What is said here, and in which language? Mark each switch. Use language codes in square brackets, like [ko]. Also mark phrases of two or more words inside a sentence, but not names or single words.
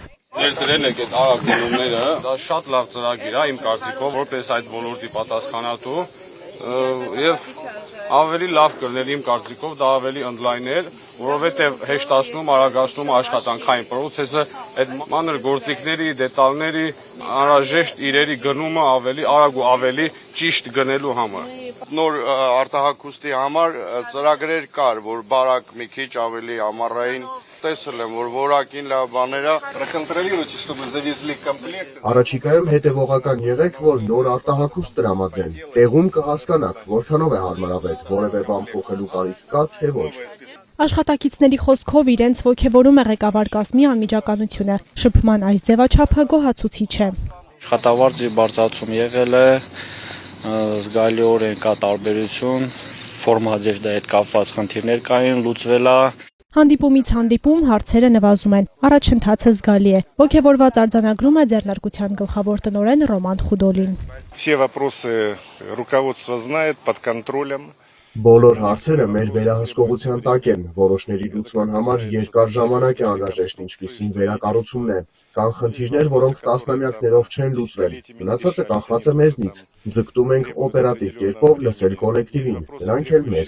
[hy] Ներդրել եք այդ արագ գնումները, դա շատ լավ ծրագիր է իմ կարծիքով, որպես այդ ոլորտի պատասխանատու եւ ավելի լավ կլներ իմ կարծիքով, դա ավելի ընդլայներ, որովհետև հեշտացնում, արագացնում աշխատանքային պրոցեսը, այդ մանր գործիքների, դետալների, անհրաժեշտ իրերի գնումը ավելի արագ ու ավելի ճիշտ գնելու համար։ Նոր արտահագուստի համար ծրագրեր կար, որ բարակ մի քիչ ավելի ամառային տեսել եմ, որ որակին լավ բաները [ru] Проконтролируйте, чтобы завезли комплект։ [hy] Առաջիկայում հետևողական եղեք, որ նոր արտահագուստ տրամադրեն։ Տեղում կհասկանաք, որքանով է հարմարավետ, որևէ բան փոխելու կարիք կա, թե ոչ։ Աշխատակիցների խոսքով իրենց ոգևորում է ղեկավար կազմի անմիջականությունը։ Շփման այս ձևաչափը գոհացուցիչ է։ Աշխատավարձի բարձրացում եղել է, զգալիորեն կա տարբերություն, ֆորմադերի հետ կապված խնդիրներ կային, լուծվել է։ Հանդիպումից հանդիպում հարցերը նվազում են, առաջընթացը զգալի է։ Ոգևորված արձանագրում է ձեռնարկության գլխավոր տնօրեն Ռոման Խուդոլին։ [ru] Все вопросы руководство знает, под контролем։ [hy] Բոլոր հարցերը մեր վերահսկողության տակ են, որոշների լուծման համար երկար ժամանակ է անհրաժեշտ, ինչպիսին վերակառուցումն է։ Կան խնդիրներ, որոնք տասնամյակներով չեն լուծվել։ Մնացածը կախված է մեզնից։ Ձգտում ենք օպերատիվ կերպով լսել կոլեկտիվին, նրանք էլ մեզ։